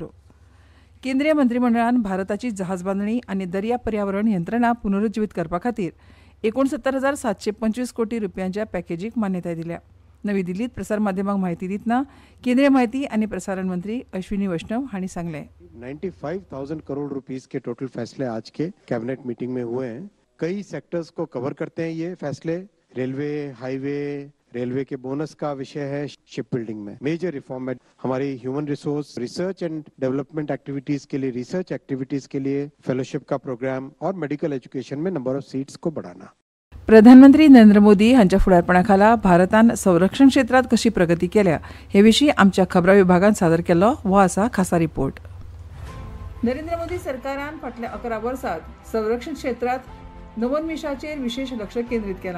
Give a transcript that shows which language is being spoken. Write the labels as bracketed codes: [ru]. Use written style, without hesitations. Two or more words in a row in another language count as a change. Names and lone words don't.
[kok] केंद्रीय मंत्रिमंडळान भारताची जहाज बांदणी आनी दर्या पर्यावरण यंत्रणा पुनरुज्जीवीत करपा खातीर 69,725 कोटी रुपयांच्या पॅकेजीक मान्यताय दिल्या. नवी दिल्लीत प्रसार माध्यमांक म्हायती दितना केंद्रीय म्हायती आनी प्रसारण मंत्री अश्विनी वैष्णव हांणी सांगलें. [hi] 95,000 करोड़ रुपीस के टोटल फैसले आज के [en] cabinet meeting [hi] में हुए हैं. कई सेक्टर्स को कवर करते हैं ये फैसले. रेलवे, हाईवे, रेलवे के बोनस का विषय है. [en] ship building [hi] में [en] major reform [hi] है. हमारी [en] human resource research and development activities [hi] के लिए, [en] research activities [hi] के लिए फेलोशिप का प्रोग्राम और [en] medical education [hi] में [en] number of seats [hi] को बढ़ाना. [kok] प्रधानमंत्री नरेंद्र मोदी हांच्या फुडारपणा खाला भारतान संरक्षण क्षेत्रांत कशी प्रगती केल्या हे विशीं आमच्या खबरां विभागान सादर केल्लो हो आसा खासा रिपोर्ट. नरेंद्र मोदी सरकारान फाटल्या 11 वर्सांत संरक्षण क्षेत्रांत नवोन्मेशाचेर विशेष लक्ष केंद्रीत केलां.